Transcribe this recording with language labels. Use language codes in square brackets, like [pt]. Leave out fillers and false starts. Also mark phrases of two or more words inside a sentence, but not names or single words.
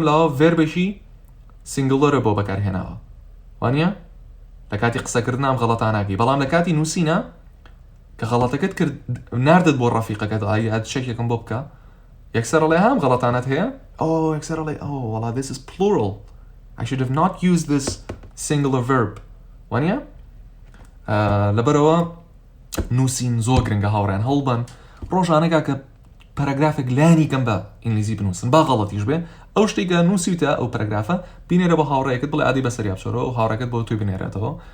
[ckb] لاوە ڤێربێکی سینگڵەرە بۆ بەکارهێناوە وانە لە کاتی قسەکردنام غەڵەتاناکەی بەڵام لە کاتی نووسینە کە غەڵەتەکەت کرد ناردت بۆ ڕەفیقەکەت ئایا شتێکێکم بۆ بکە یەکسەر ئەڵێ هەم غەڵەتانت هەیە یەکسەر ئەڵێ والله [en] this is plural I should have not used this singular verb [ckb] وانە لەبەرەوە نووسین زۆر گرنگە هاوڕێن هەڵبن ڕۆژانەکە کە پەرەگرافێک لانی کەم بە ئینگلیزی بنووسن با غەڵەتیش بێ ئەو شتێکە نووسیتە ئەو پەرەگرافە بینێرە بە هاوڕێیەکت بڵێ ئادی بەسەری بچۆرەوە و هاوڕێکت بۆ توی بنێرێتەوە